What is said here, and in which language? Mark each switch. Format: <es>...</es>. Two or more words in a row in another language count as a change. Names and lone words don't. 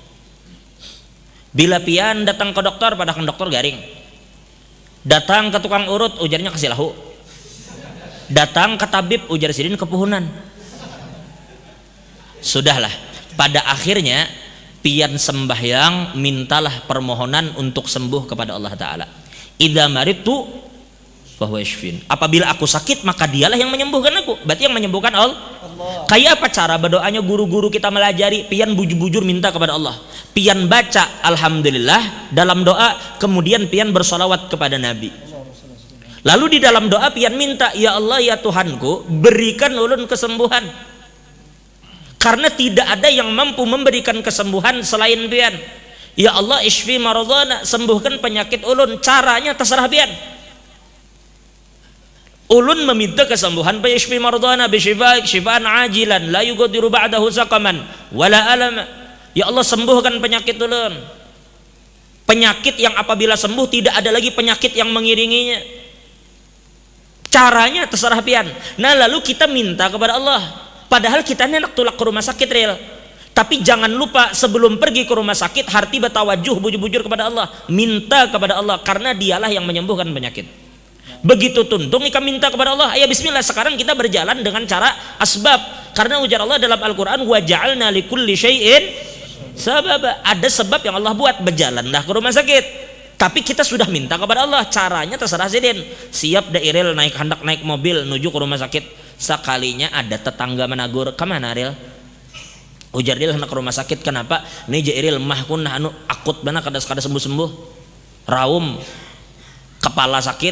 <bjn>Bila pian datang ke dokter, pada kan dokter garing. Datang ke tukang urut, ujarnya kasih lahu. Datang ke tabib, ujar sidin kepuhunan. Sudahlah, pada akhirnya pian sembahyang, mintalah permohonan untuk sembuh kepada Allah Ta'ala.</bjn> <ar>إذا مرضت فهو يشفين.</ar> <bjn>Apabila aku sakit maka dialah yang menyembuhkan aku. Berarti yang menyembuhkan Allah. Kayak apa cara berdoanya guru-guru kita melajari? Pian bujur-bujur minta kepada Allah. Pian baca alhamdulillah dalam doa, kemudian pian bersolawat kepada Nabi. Lalu di dalam doa pian minta, ya Allah ya Tuhanku, berikan ulun kesembuhan. Karena tidak ada yang mampu memberikan kesembuhan selain pian.</bjn> <ar>يا الله اشف مرضانا,</ar> <bjn>sembuhkan penyakit ulun. Caranya terserah pian. Ulun meminta kesembuhan,</bjn> <ar>يشفي مرضانا بشفائك شفاء عاجلا لا يغادر بعده سقما ولا ألما.</ar> <bjn>Ya Allah, sembuhkan penyakit ulun, penyakit yang apabila sembuh tidak ada lagi penyakit yang mengiringinya. Caranya terserah pian. Nah, lalu kita minta kepada Allah, padahal kita hendak tulak ke rumah sakit real. Tapi jangan lupa sebelum pergi ke rumah sakit harti bertawajuh bujur-bujur kepada Allah, minta kepada Allah, karena dialah yang menyembuhkan penyakit. Begitu tuntung ikam minta kepada Allah, ya bismillah, sekarang kita berjalan dengan cara asbab, karena ujar Allah dalam Al-Quran,</bjn> <ar>وجعلنا لكل شيء سببا.</ar> <bjn>Ada sebab yang Allah buat, berjalanlah ke rumah sakit. Tapi kita sudah minta kepada Allah, caranya terserah sidin. Siap dairil hendak naik mobil menuju ke rumah sakit, sekalinya ada tetangga menagur, kemana Ril? Ujar dia hendak ke rumah sakit, kenapa? Nih jairil mah kun anu akut mana kada sembuh-sembuh, raum kepala sakit.</bjn>